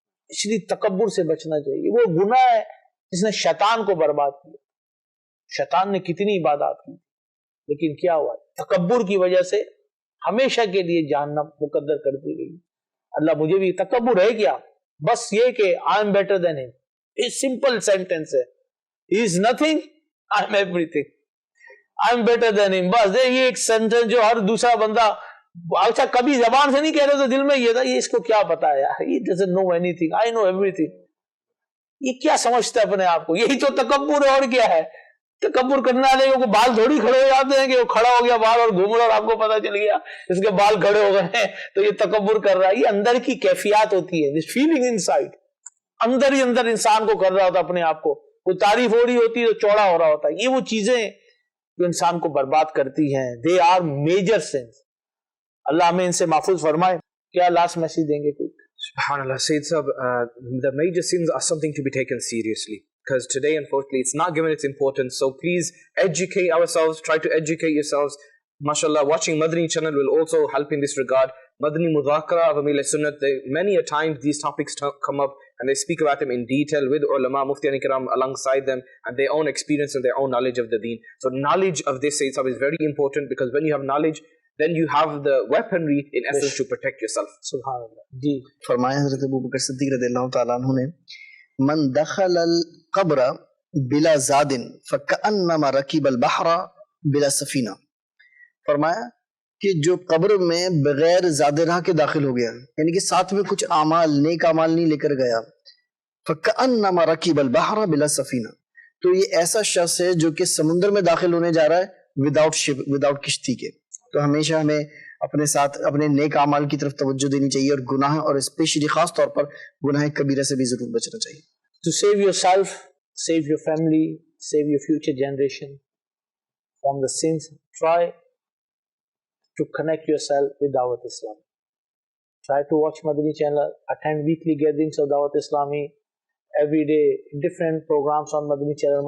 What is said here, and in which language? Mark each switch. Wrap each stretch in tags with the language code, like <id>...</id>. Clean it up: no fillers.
<ur>اس لیے تکبر سے بچنا چاہیے. وہ گناہ ہے جس نے شیطان کو برباد کیا. شیطان نے کتنی عبادات کی, لیکن کیا ہوا, تکبر کی وجہ سے ہمیشہ کے لیے جہنم مقدر کر دی گئی. اللہ مجھے بھی, تکبر ہے کیا, بس یہ کہ</ur> <en>I am better than him.</en> <ur>یہ سمپل سینٹینس ہے.</ur> <en>He is nothing, I am everything. I am better than him.</en> <ur>بس یہ ایک سینٹینس جو ہر دوسرا بندہ, اچھا کبھی زبان سے نہیں کہہ رہے تو دل میں یہ تھا یہ اس کو کیا پتا ہے یار,</ur> <en>he doesn't know anything, I know everything.</en> <ur>یہ کیا سمجھتا ہے اپنے آپ کو, یہی تو تکبر ہے. اور کیا ہے تکبر کرنے والے کو بال تھوڑی کھڑے ہو جاتے ہیں کہ وہ کھڑا ہو گیا بال اور گھوم رہا اور آپ کو پتا چل گیا اس کے بال کھڑے ہو گئے ہیں تو یہ تکبر کر رہا ہے. یہ اندر کی کیفیات ہوتی ہے,</ur> <en>this feeling inside,</en> <ur>اندر ہی اندر انسان کو کر رہا ہوتا اپنے آپ کو. کوئی تعریف ہو رہی ہوتی ہے تو چوڑا ہو رہا ہوتا ہے. یہ وہ چیزیں جو انسان کو برباد کرتی ہیں.</ur> <en>they are major sins.</en> <ur>اللہ ہمیں ان سے محفوظ فرمائے. کیا لاسٹ میسج دیں گے کوئی؟</ur> <en>SubhanAllah, Sayyid Sahab, the major sins are something to be taken seriously. because today, unfortunately, it's not given its importance. So please educate ourselves, try to educate yourselves. MashaAllah, watching Madani channel will also help in this regard. Madani Mudhakara of Amil Sunnat, many a time these topics come up and they speak about them in detail with ulama, muftiyan ikram alongside them and their own experience and their own knowledge of the deen. So knowledge of this Sayyid Sahib is very important, because when you have knowledge, then you have the weaponry in essence to protect yourself.</en> <ar>Subhanallah.</ar> <ur>فرمایا حضرت ابو بکر صدیق رضی اللہ تعالیٰ عنہ نے</ur> <ar>من دخل القبر بلا زاد فکأنما رکب البحر بلا سفینہ،</ar> <ur>فرمایا کہ جو قبر میں بغیر زاد راہ کے داخل ہو گیا، یعنی کہ ساتھ میں کچھ اعمال نیک اعمال نہیں لے کر گیا،</ur> <ar>فکأنما رکب البحر بلا سفینہ،</ar> <ur>تو یہ ایسا شخص ہے جو کہ سمندر میں داخل ہونے جا رہا ہے</ur> <en>without ship,</en> <ur>وداؤٹ کشتی کے. تو ہمیشہ ہمیں اپنے ساتھ اپنے نیک اعمال کی طرف توجہ دینی چاہیے، اور گناہ اور اسپیشلی خاص طور پر گناہ کبیرہ سے بھی ضرور بچنا چاہیے.</ur> <en>To save yourself, save your family, save your future generation from the sins, try to connect yourself with Dawat Islam. Try to watch Madani channel, attend weekly gatherings of Dawat Islami, every day different programs on Madani channel.</en>